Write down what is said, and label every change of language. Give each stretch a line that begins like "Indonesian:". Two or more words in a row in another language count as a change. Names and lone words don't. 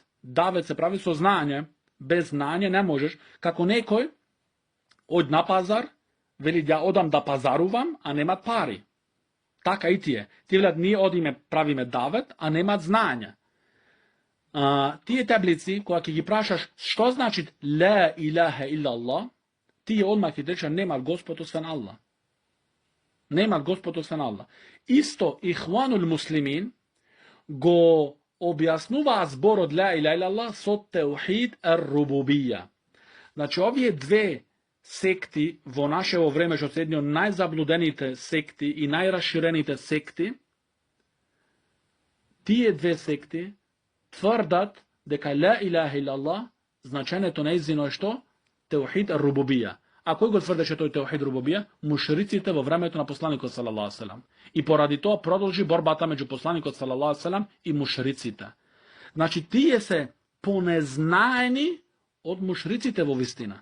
Macedonian: Давет се прави со знање, без знање не можеш, како некој од на пазар, вели ја одам да пазарувам, а немат пари. Така и тие. Тие велат ние одиме правиме давет, а немат знање. Тие таблици, кога ќе ги прашаш што значи
Arabic: لا إله إلا الله,
Macedonian: тие одмак ќе речат немат Господ освен Аллах. Немат Господ освен Аллах. Исто Ихванул муслимин го објаснуваа зборот
Arabic: لا إله إلا الله
Macedonian: со
Arabic: توحيد الربوبية.
Macedonian: Значи овие две секти во нашево време, што се едни од најзаблудените секти и најраширените секти, тие две секти тврдат дека
Arabic: لا إله إلا الله
Macedonian: значењето нејзино е што?
Arabic: توحيد الربوبية.
Macedonian: А кој го тврдеше тој
Arabic: توحيد ربوبية?
Macedonian: Мушриците во времето на посланикот
Arabic: صلى الله عليه وسلم.
Macedonian: И поради тоа продолжи борбата меѓу посланикот
Arabic: صلى الله عليه وسلم
Macedonian: и мушриците. Значи тие се понезнаени од мушриците во вистина.